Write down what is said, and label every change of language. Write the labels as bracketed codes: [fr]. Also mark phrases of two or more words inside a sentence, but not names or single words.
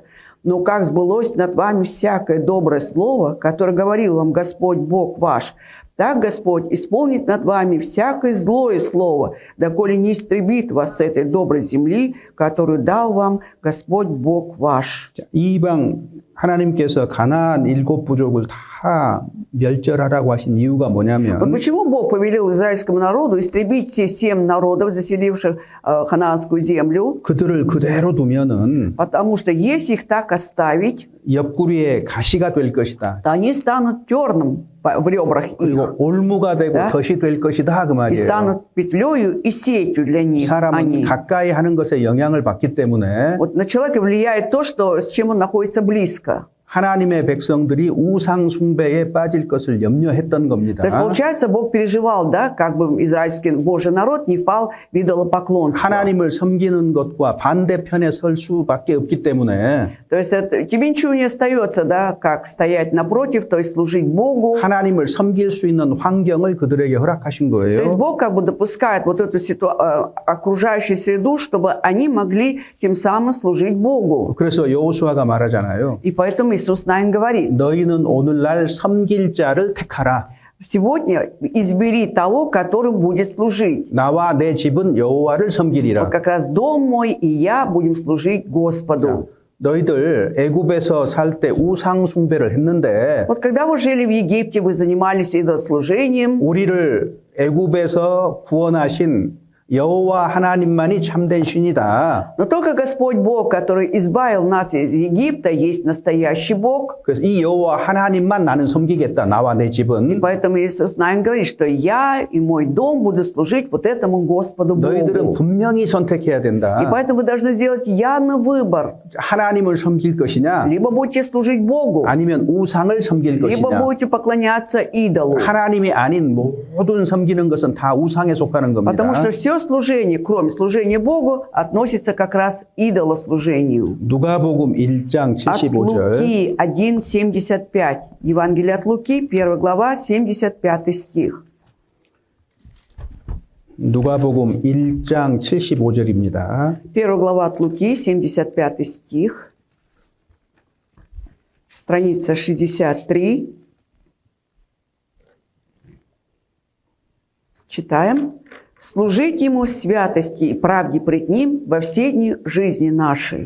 [ru] Но как сбылось над вами всякое доброе слово, которое говорил вам Господь Бог ваш, так Господь исполнит над вами всякое злое слово, доколе не истребит вас с этой доброй земли, которую дал вам Господь Бог ваш». [ko] 자, 이방 하나님께서 가나안 7부족을 다 멸절하라고 하신 이유가 [ru] Вот [ko] 뭐냐면 [ru] почему Бог повелел израильскому народу истребить все 7 народов, заселивших ханаанскую землю? [ko] 그들을 그대로 두면은 [ru] Потому что если их так оставить, [ko] 옆구리에 가시가 될 것이다. [ru] то они станут терном в ребрах их. [ko] 그리고 올무가 되고 [ru] Да? [ko] 덫이 될 것이다 그 [ru] И [ko] 말이에요. [ru] станут петлею и сетью для них. [ko] 사람은 [ru] Они. [ko] 가까이 하는 것에 영향을 받기 때문에 [ru] Вот на человека влияет то, что, с чем он находится близко. [ko] 하나님의 백성들이 우상 숭배에 빠질 것을 염려했던 겁니다. [ru] То есть, получается, Бог переживал, да, как бы израильский Божий народ не впал в идолопоклонство. [ko] 하나님을 섬기는 것과 반대편에 설 수밖에 없기 때문에 [ru] То есть тебе ничего не остается, да, как стоять напротив, то есть служить Богу. [ko] 하나님을 섬길 수 있는 환경을 그들에게 허락하신 [ru] То есть [ko] 거예요. [ru] Бог как бы допускает вот эту окружающую среду, чтобы они могли тем самым служить Богу. [ko] 그래서 여호수아가 말하잖아요. [ru] И поэтому Иисус Навин говорит: [ko] 너희는 오늘날 섬길 자를 택하라. [ru] сегодня избери того, которым будет служить. [ko] 나와 내 집은 여호와를 [ru] Вот [ko] 섬기리라. [ru] как раз дом мой и я будем служить Господу. [ko] 너희들 애굽에서 살 때 우상 숭배를 했는데 [ru] Вот когда вы жили в Египте, вы занимались идолослужением. [ko] 우리를 애굽에서 구원하신 여호와 하나님만이 참된 신이다. [ru] Но только Господь Бог, который избавил нас из Египта, есть настоящий Бог. [ko] 그래서 이 여호와 하나님만 나는 섬기겠다. 나와 내 [ru] И [ko] 집은. [ru] поэтому Иисус Навин говорит, что я и мой дом буду служить вот этому Господу [ko] 너희들은 [ru] Богу. [ko] 분명히 선택해야 [ru] И [ko] 된다. [ru] поэтому вы должны сделать явный выбор. [ko] 하나님을 섬길 것이냐 [ru] Либо будете служить Богу, [ko] 아니면 우상을 섬길 [ru] либо [ko] 것이냐. [ru] будете поклоняться идолу. [ko] 하나님이 아닌 모든 섬기는 것은 다 우상에 속하는 겁니다. [ru] Потому что все другое служение, кроме служения Богу, относится как раз к идолослужению. [ko] 누가복음 1장 [ru] От [ko] 75절. [ru] Луки 1:75. Евангелие от Луки, 1 глава, 75 стих. [ko] 누가복음 1장 75절입니다. [ru] 1 глава от Луки, 75 стих. Страница 63. Читаем. «Служить Ему в святости и правде пред Ним во все дни жизни нашей».